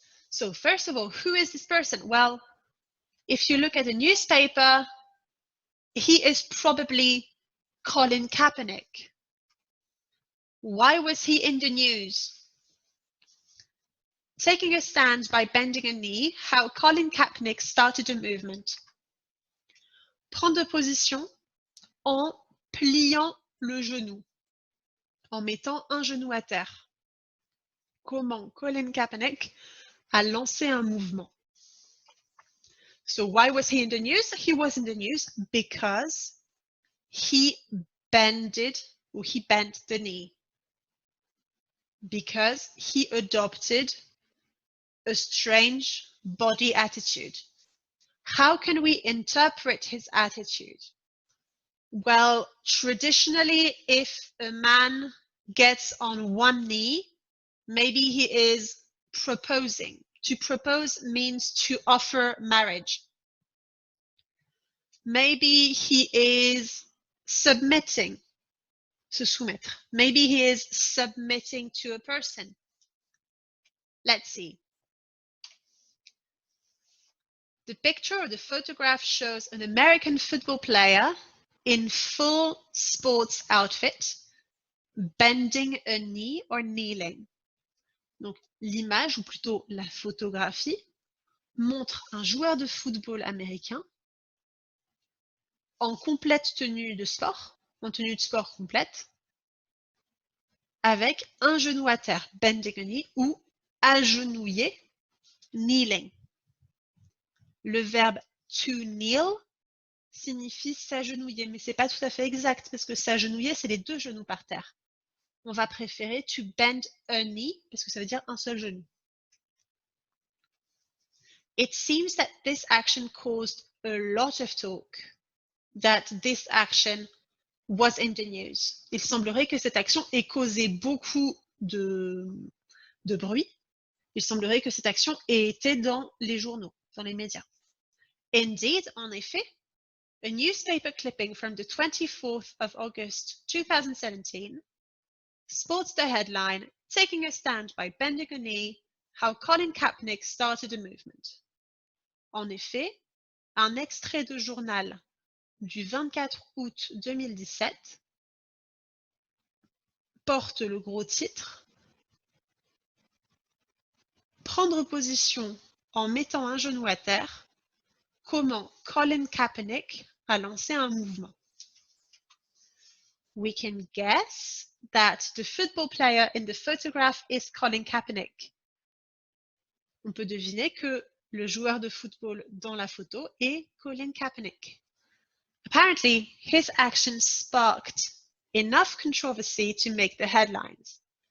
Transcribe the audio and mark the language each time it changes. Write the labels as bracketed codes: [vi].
[en] So first of all, who is this person? Well, if you look at the newspaper, he is probably Colin Kaepernick. Why was he in the news? Taking a stand by bending a knee, how Colin Kaepernick started a movement. [fr] Prendre position en pliant le genou, en mettant un genou à terre. Comment Colin Kaepernick a lancé un mouvement. [en] So why was he in the news? He was in the news because he bent the knee. Because he adopted a strange body attitude. How can we interpret his attitude? Well, traditionally, if a man gets on one knee, maybe he is proposing. To propose means to offer marriage. Maybe he is submitting, [fr] se soumettre. [en] Maybe he is submitting to a person. Let's see. The picture or the photograph shows an American football player in full sports outfit, bending a knee or kneeling. [fr] Donc, l'image, ou plutôt la photographie, montre un joueur de football américain en complète tenue de sport, en tenue de sport complète, avec un genou à terre, [en] bending a knee, [fr] ou agenouillé, kneeling. Le verbe to kneel signifie s'agenouiller, mais c'est pas tout à fait exact parce que s'agenouiller, c'est les 2 genoux par terre. On va préférer [en] to bend a knee [fr] parce que ça veut dire un seul genou. [en] It seems that this action caused a lot of talk, that this action was in the news. [fr] Il semblerait que cette action ait causé beaucoup de bruit. Il semblerait que cette action ait été dans les journaux, dans les médias. [en] Indeed, [fr] en effet, [en] a newspaper clipping from the 24th of August 2017 sports the headline, "Taking a stand by bending a knee, how Colin Kaepernick started a movement." [fr] En effet, un extrait de journal du 24 août 2017 porte le gros titre « Prendre position en mettant un genou à terre, comment Colin Kaepernick a lancé un mouvement ». [en] We can guess that the football player in the photograph is Colin Kaepernick. [fr] On peut deviner que le joueur de football dans la photo est Colin Kaepernick. [en] Apparently, his action sparked enough controversy to make the headlines.